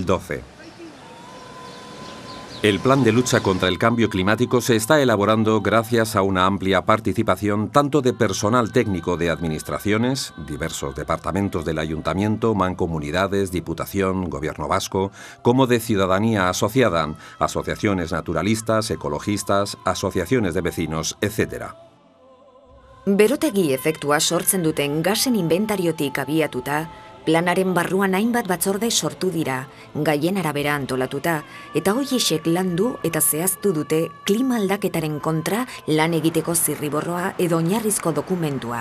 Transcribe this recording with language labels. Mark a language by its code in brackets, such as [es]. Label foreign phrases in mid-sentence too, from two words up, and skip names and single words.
[es] El plan de lucha contra el cambio climático se está elaborando gracias a una amplia participación tanto de personal técnico de administraciones, diversos departamentos del Ayuntamiento, mancomunidades, Diputación, Gobierno vasco, como de ciudadanía asociada, asociaciones naturalistas, ecologistas, asociaciones de vecinos, etc. [eu] Berotegi efektua sortzen duten gasen inventariotik abiatuta, planaren barruan hainbat batzorde sortu dira, gaien arabera antolatuta, eta horiexek landu eta zehaztu dute klima aldaketaren kontra lan egiteko zirriborroa edo oinarrizko dokumentua.